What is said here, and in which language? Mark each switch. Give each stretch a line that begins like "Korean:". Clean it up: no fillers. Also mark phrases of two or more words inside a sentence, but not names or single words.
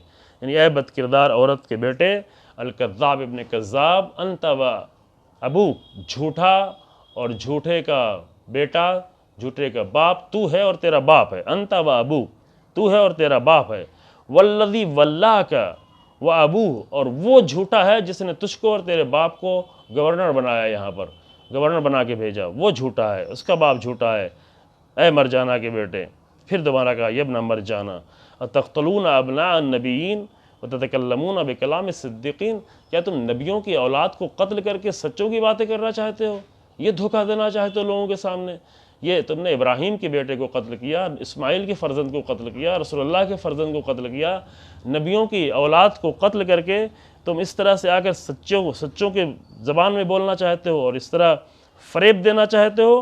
Urdu: یعنی اے بد کردار عورت کے بیٹے،
Arabic: الکذاب ابن کذاب انت و ابوک،
Urdu: جھوٹا اور جھوٹے کا بیٹا، جھوٹے کا باپ تو ہے اور تیرا باپ ہے،
Arabic: انت و ابوک،
Urdu: تو ہے اور تیرا باپ ہے،
Arabic: والذی ولاک و ابوہ،
Urdu: اور وہ جھوٹا ہے جس نے تجھ کو اور تیرے باپ کو گورنر بنایا، یہاں پر گورنر بنا کے بھیجا، وہ جھوٹا ہے، اس کا باپ جھوٹا ہے، اے مرجانہ کے بیٹے۔ پھر دوبارہ کہا
Arabic: یبن مرجانہ اتقتلون ابناء النبیین وتتکلمون بکلام الصدیقین،
Urdu: کیا تم نبیوں کی اولاد کو قتل کر کے سچوں کی باتیں کرنا چاہتے ہو؟ یہ دھوکہ دینا چاہتے ہو لوگوں کے سامنے؟ یہ تم نے ابراہیم کے بیٹے کو قتل کیا، اسماعیل کے فرزند کو قتل کیا، رسول اللہ کے فرزند کو قتل کیا، نبیوں کی اولاد کو قتل کر کے تم اس طرح سے آ کر سچوں کے زبان میں بولنا چاہتے ہو اور اس طرح فریب دینا چاہتے ہو۔